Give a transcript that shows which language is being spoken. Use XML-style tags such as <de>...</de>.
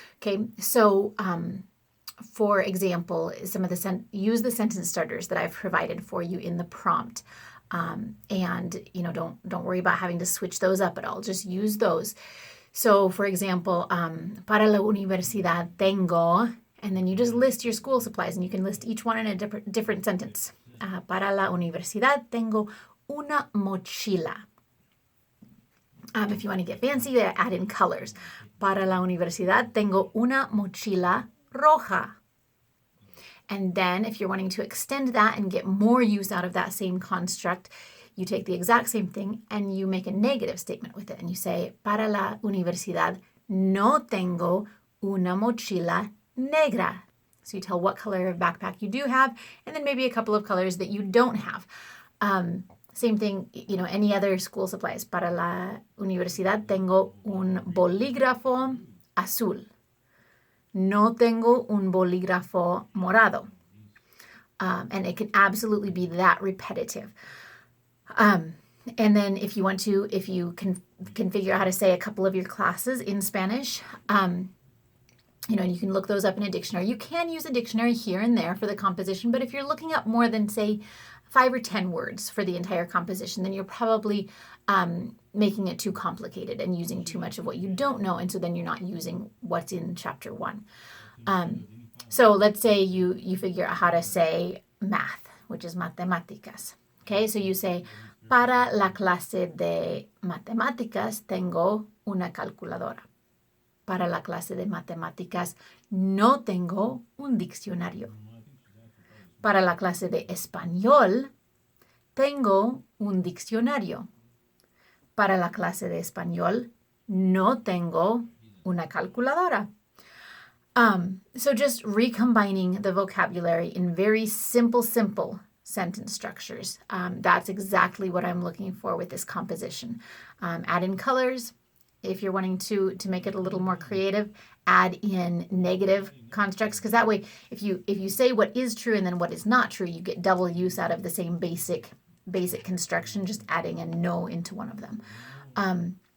<en>Okay, so for example, some of use the sentence starters that I've provided for you in the prompt, and don't worry about having to switch those up at all. Just use those. So, for example,</en> <es>para la universidad tengo,</es> <en>and then you just list your school supplies, and you can list each one in a different sentence.</en> <es>Para la universidad tengo una mochila.</es> <en>If you want to get fancy, add in colors.</en> <es>Para la universidad tengo una mochila roja.</es> <en>And then if you're wanting to extend that and get more use out of that same construct, you take the exact same thing and you make a negative statement with it. And you say,</en> <es>para la universidad no tengo una mochila negra.</es> <en>So you tell what color of backpack you do have, and then maybe a couple of colors that you don't have. Same thing, any other school supplies.</en> <es>Para la universidad tengo un bolígrafo azul. No tengo un bolígrafo morado.</es> <en>And it can absolutely be that repetitive. And then if you can figure out how to say a couple of your classes in Spanish, you can look those up in a dictionary. You can use a dictionary here and there for the composition, but if you're looking up more than, say, 5 or 10 words for the entire composition, then you're probably making it too complicated and using too much of what you don't know, and so then you're not using what's in chapter 1. So let's say you figure out how to say math, which is matemáticas. Okay, so you say,</en> <es>para la clase de matemáticas tengo una calculadora. Para la clase de matemáticas no tengo un diccionario. Para la clase de español, tengo un diccionario. Para la clase de español, no tengo una calculadora.</es> <en>So just recombining the vocabulary in very simple sentence structures. That's exactly what I'm looking for with this composition. Add in colors. If you're wanting to make it a little more creative, add in negative constructs, because that way, if you say what is true and then what is not true, you get double use out of the same basic construction, just adding a no into one of them.</en>